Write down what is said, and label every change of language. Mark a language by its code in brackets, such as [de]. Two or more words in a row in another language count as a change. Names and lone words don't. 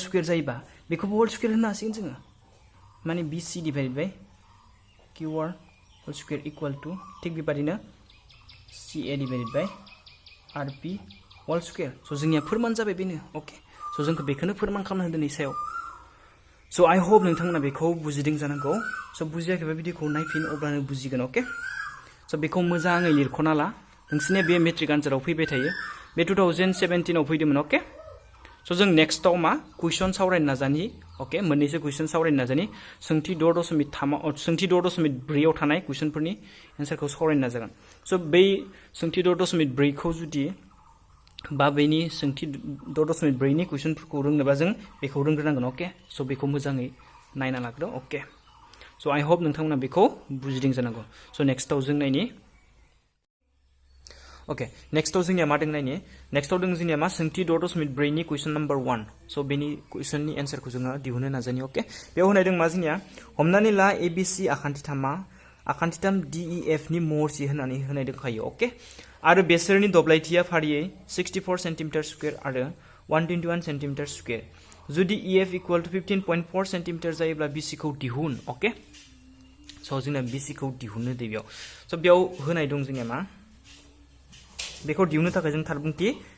[brx] स्क्वायर जायोबा बेखौबो [en] whole square [brx] होनो हासिगोन जोङो माने [en] BC divided by QR whole square equal to [brx] थिक बेबादिनो [en] CA divided by RP whole square [brx] सो जोंनिया फोरमान जाबाय बेनो ओके सो जोंखौ बेखौनो फोरमान खालामना होदों नै सायाव [en] so I hope [brx] नोंथांमोना बेखौ बुजिदों जानांगौ सो बुजियाखैबा भिडिअखौ नायफिन अब्लानो बुजिगोन ओके सो बेखौ मोजाङै लिरख'ना ला नोंसिनिया बे मेट्रिक आनजादाव फैबाय थायो बे 2017 आव फैदोंमोन ओके सो जों नेक्स्टआव मा कुइसन सावरायनो नाजानि ओके मोननैसो कुइसन सावरायनो नाजानि सोंथि 6.3 सोंथि 6.4 आव थानाय कुइसनफोरनि एन्सारखौ सावरायनो नाजागोन सो बै सोंथि 6.4 खौ जुदि बा बेनि सोंथि 6.4 नि कुइसनफोरखौ रोंनोबा जों बेखौ रोंग्रोनांगोन ओके सो बेखौ मोजाङै नायना लाग्रो ओके [en] so I hope [brx] नोंथांमोना बेखौ बुजिदों जानांगौ सो नेक्स्टआव जों नायनि ओके नेक्स्टआव जोंनिया मा दं नायनि नेक्स्टआव दं जोंनिया मा सोंथि 6.4 नि [en] question number [brx] 1 सो बेनि कुइसननि एन्सारखौ जोङो दिहुननो नाजानि ओके बेयाव होनाय दं मा जोंनिया हमनानै ला एबिसि आखान्थिथाम डिइएफ नि महरसि होननानै होनाय दंखायो ओके आरो बेसोरनि दब्लायथिया फारियै 64 [en] centimetre square [brx] आरो 121 [en] centimetre square [brx] जुदि इएफ [en] equal to [brx] 15.4 सेन्टिमिटार जायोब्ला बिसिखौ दिहुन ओके सो जोंना बिसिखौ दिहुननो दे बेयाव सो बेयाव होनाय दं जोंनिया मा बेखौ दिहुननो थाखाय जों थारबुंथि